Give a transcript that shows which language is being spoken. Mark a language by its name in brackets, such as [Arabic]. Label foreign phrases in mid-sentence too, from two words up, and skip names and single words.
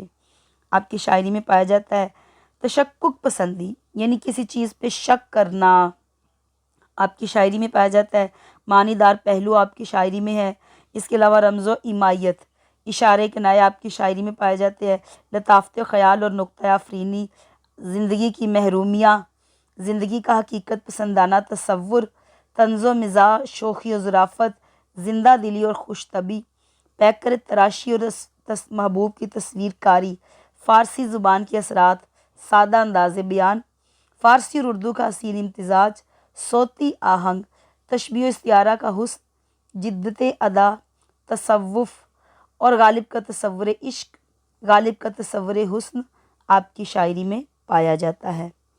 [Urdu] آپ کی شاعری میں پایا جاتا ہے تشکک پسندی، یعنی کسی چیز پہ شک کرنا آپ کی شاعری میں پایا جاتا ہے۔ معنی دار پہلو آپ کی شاعری میں ہے۔ اس کے علاوہ رمز و ایمائیت، اشارے کنائے آپ کی شاعری میں پائے جاتے ہیں۔ لطافت خیال اور نکتہ آفرینی، زندگی کی محرومیاں، زندگی کا حقیقت پسندانہ تصور، طنز و مزاح، شوخی و ظرافت، زندہ دلی اور خوش طبعی، پیکر تراشی اور محبوب کی تصویر کاری، فارسی زبان کے اثرات، سادہ انداز بیان، فارسی اور اردو کا حسین امتزاج، صوتی آہنگ، تشبیہ و استعارہ کا حسن، جدت ادا، تصوف اور غالب کا تصور عشق، غالب کا تصور حسن آپ کی شاعری میں پایا جاتا ہے۔